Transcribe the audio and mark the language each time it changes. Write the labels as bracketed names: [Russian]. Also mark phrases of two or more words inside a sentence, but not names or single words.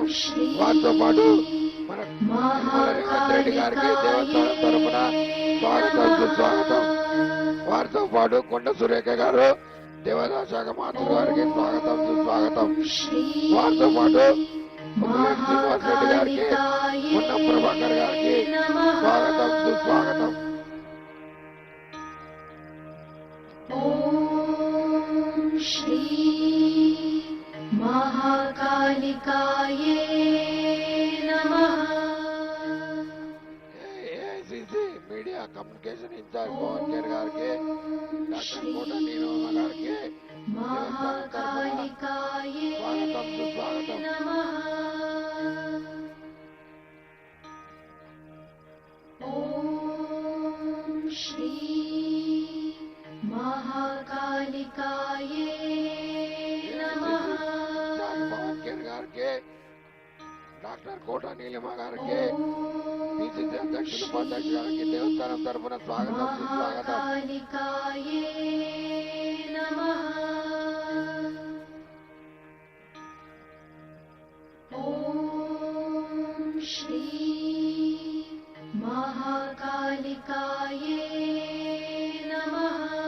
[Telugu] వారితో పాటు మన యనమల రేవంత్ రెడ్డి గారికి దేవస్థానం తరఫున స్వాగతం సుస్వాగతం. వారితో పాటు కొండ సురేఖ గారు దేవాదాయ శాఖ మంత్రి గారికి స్వాగతం సుస్వాగతం. వారితో పాటు శ్రీనివాస్ రెడ్డి గారికి పొన్నం ప్రభాకర్ గారికి స్వాగతం సుస్వాగతం. [Sanskrit] श्री महाकालिकाये नमः. [English] AICC media communication in-charge [Telugu] పవన్ కేర్ గారికి, డాక్టర్ కోట నీలమ్మ గారికి [Sanskrit] महाकालिकाये [Telugu] స్వాగతం సుస్వాగతం. [Sanskrit] नमः. ओम श्री महाकालिकाये नमः. [Telugu] పవన్ కేర్ గారికి, డాక్టర్ కోట నీలమ్మ గారికి, పిసిసి అధ్యక్షులు ఉపాధ్యక్షులు గారికి దేవస్థానం తరఫున స్వాగతం సుస్వాగతం. [Sanskrit] महाकालिकाये नमः. ओम श्री महाकालिकाये नमः.